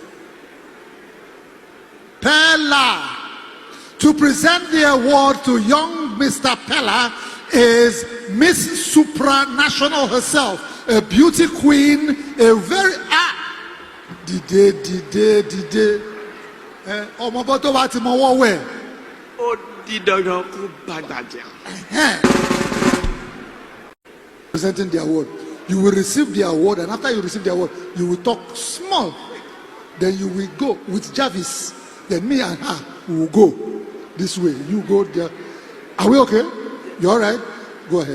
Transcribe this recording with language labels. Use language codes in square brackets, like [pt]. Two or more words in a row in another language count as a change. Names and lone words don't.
[en] Peller. To present the award to young Mr. Peller is Miss Supranational herself, a beauty queen, a very Dide. [yo] Omoboto wa ti mo wo we. O di dandan ko bagbaja. [en] Presenting the award. You will receive the award, and after you receive the award, you will talk small. Then you will go with Jarvis. Then me and her will go this way. You go there. Are we okay? You all right? Go ahead.